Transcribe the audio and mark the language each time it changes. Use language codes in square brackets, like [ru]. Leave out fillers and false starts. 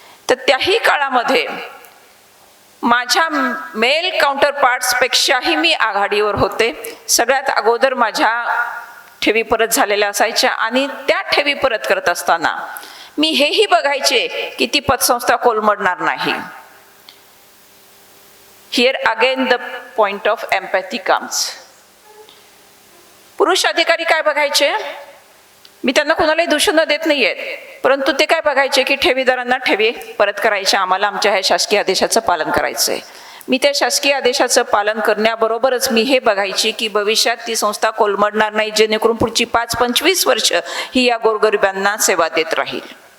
[mr] तर त्याही काळामध्ये माझ्या मेल काउंटर पार्ट्सपेक्षाही मी आघाडीवर होते. सगळ्यात अगोदर माझ्या ठेवी परत झालेल्या असायच्या आणि त्या ठेवी परत करत असताना मी हेही बघायचे की ती पतसंस्था कोलमडणार नाही. [en] Here again the point of empathy comes. [mr] पुरुष अधिकारी काय बघायचे, मी त्यांना कुणालाही दूषण देत नाहीये, परंतु ते काय बघायचे की ठेवीदारांना ठेवी परत करायच्या, आम्हाला आमच्या ह्या शासकीय आदेशाचं पालन करायचंय. मी त्या शासकीय आदेशाचं पालन करण्याबरोबरच मी हे बघायची की भविष्यात ती संस्था कोलमडणार नाही, जेणेकरून पुढची 5-25 वर्ष ही या गोरगरिबांना सेवा देत राहील.